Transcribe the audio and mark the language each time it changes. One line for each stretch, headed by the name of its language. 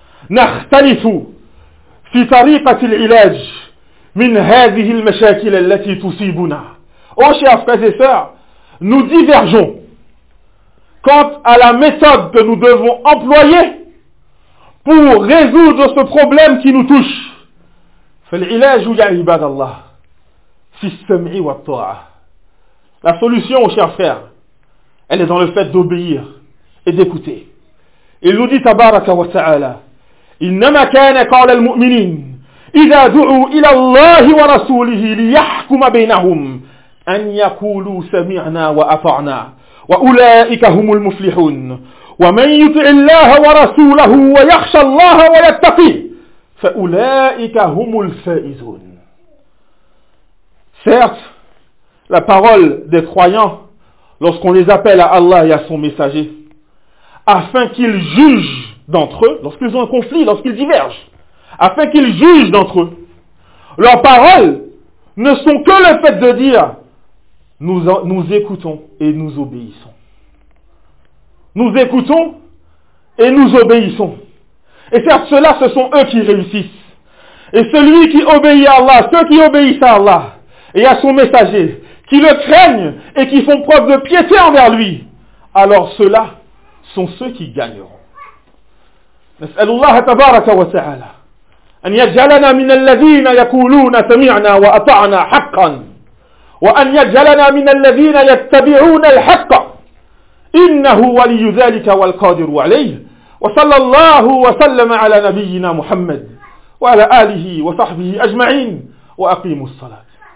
Arabic: نختلف في طريقة العلاج من هذه المشاكل التي تصيبنا.
French: Oh chers frères et sœurs, nous divergeons quant à la méthode que nous devons employer pour résoudre ce problème qui nous touche.
Arabic: فالعلاج يا عباد الله في السمع والطاعة.
French: La solution, oh chers frères, elle est dans le fait d'obéir et d'écouter. Il nous dit
Arabic: تبارك وتعالى إنما كان قول المؤمنين إذا دعوا إلى الله ورسوله ليحكم بينهم أن يقولوا سمعنا وأطعنا وأولئك هم المفلحون ومن يطع الله ورسوله ويخشى الله ويتقيه فأولئك هم الفائزون.
French: Certes, la parole des croyants, lorsqu'on les appelle à Allah et à son messager, afin qu'ils jugent d'entre eux, lorsqu'ils ont un conflit, lorsqu'ils divergent, afin qu'ils jugent d'entre eux. Leurs paroles ne sont que le fait de dire nous écoutons et nous obéissons. Nous écoutons et nous obéissons. Et certes, ceux-là, ce sont eux qui réussissent. Et celui qui obéit à Allah, ceux qui obéissent à Allah et à son messager, qui le craignent et qui font preuve de piété envers lui, alors ceux-là sont ceux qui gagneront.
Arabic: نسأل الله تبارك وتعالى أن يجعلنا من الذين يقولون سمعنا وأطعنا حقا وأن يجعلنا من الذين يتبعون الحق إنه ولي ذلك والقادر عليه وصلى الله وسلم على نبينا محمد وعلى آله وصحبه أجمعين وأقيموا الصلاة.